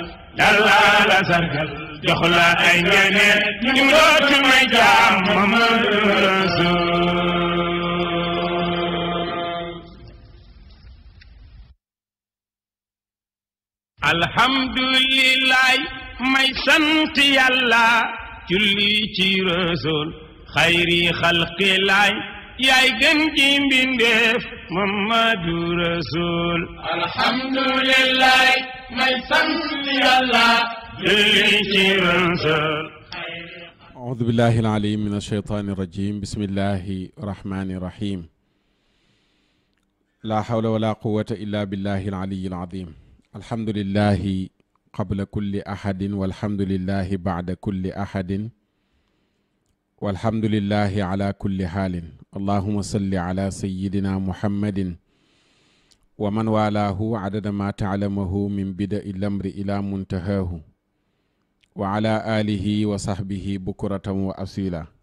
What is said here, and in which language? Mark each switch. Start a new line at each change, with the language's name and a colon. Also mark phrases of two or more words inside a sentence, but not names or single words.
Wolof: yàlla la sargal jox la ay ngëneel ñu dootul may jaam Mamadu Rasul alhamdulillah may sant yàlla julli ci Rasul
Arabic: خير الخلق
Wolof: laay yaay gën ji mbindeef Mamadu Rasul alhamdulillah may sant yàlla julli ci Rasul
Arabic: أعوذ بالله العليم من الشيطان الرجيم بسم الله الرحمن الرحيم لا حول ولا قوة إلا بالله العلي العظيم الحمد لله قبل كل أحد والحمد لله بعد كل أحد والحمد لله على كل حال اللهم صل على سيدنا محمد ومن والاه عدد ما تعلمه من بدء الأمر إلى منتهاه وعلى آله وصحبه بكرة وأصيلا